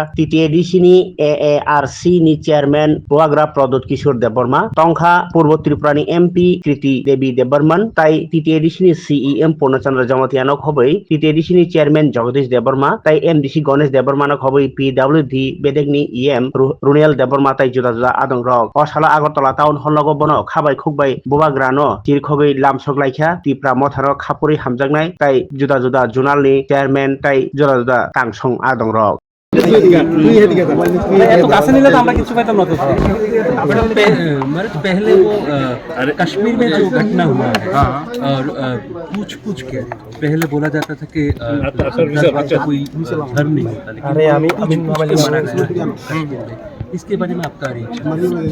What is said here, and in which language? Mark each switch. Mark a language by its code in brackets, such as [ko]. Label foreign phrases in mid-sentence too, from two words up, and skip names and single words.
[trp] TTADC नि AARC नि चेयरमैन बुआग्रा प्रदोत किशोर देबबर्मा टंखा पूर्व त्रिपुरानि MP कृति देवी देबबर्मन ताई TTADC नि CEM पूर्णचंद्र जमतियानो खबै TTADC नि चेयरमैन जगदीश देबबर्मा ताई MDC गणेश देबबर्मानो खबै PWD बेदेगनि EM रुनियल देबबर्मा ताई जुदा जुदा आदं रक असाला आगरतला टाउन हल नगर बनो खाबाय खुगबाय बुबाग्रानो तिरखगै लामसगलाइख्या तिप्रा मथारो खापुरि हामजांनाय ताई जुदा जुदा जुनालनि चेयरमैन ताई जुदा जुदा तांसं आदं रक [hi] पहले वो कश्मीर में जो घटना हुआ है और पूछ के पहले बोला जाता था कि कोई धर्म नहीं होता, लेकिन इसके बारे में आपका रिएक्शन?